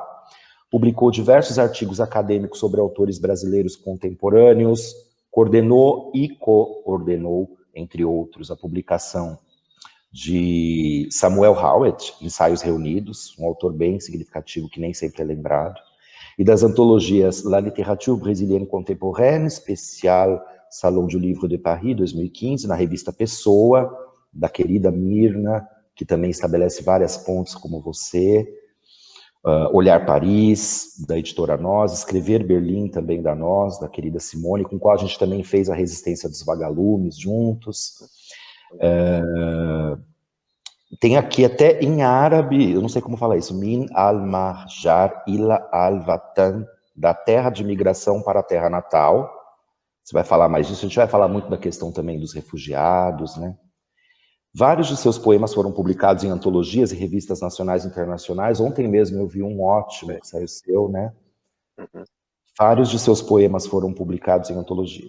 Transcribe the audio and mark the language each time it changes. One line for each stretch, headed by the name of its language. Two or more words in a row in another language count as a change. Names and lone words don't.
Portuguese: Publicou diversos artigos acadêmicos sobre autores brasileiros contemporâneos, coordenou e coordenou, entre outros, a publicação de Samuel Howard, Ensaios Reunidos, um autor bem significativo que nem sempre é lembrado, e das antologias La Littérature Brésilienne Contemporaine, especial Salon du Livre de Paris, 2015, na revista Pessoa, da querida Mirna, que também estabelece várias pontes como você, Olhar Paris, da editora Nós, Escrever Berlim, também da Nós, da querida Simone, com a qual a gente também fez a Resistência dos Vagalumes juntos. Tem aqui até em árabe, eu não sei como falar isso, Min al-Marjar ila al-Watan, da terra de migração para a terra natal. Você vai falar mais disso, a gente vai falar muito da questão também dos refugiados, né? Vários de seus poemas foram publicados em antologias e revistas nacionais e internacionais. Ontem mesmo eu vi um ótimo que saiu seu, né? Vários de seus poemas foram publicados em antologia.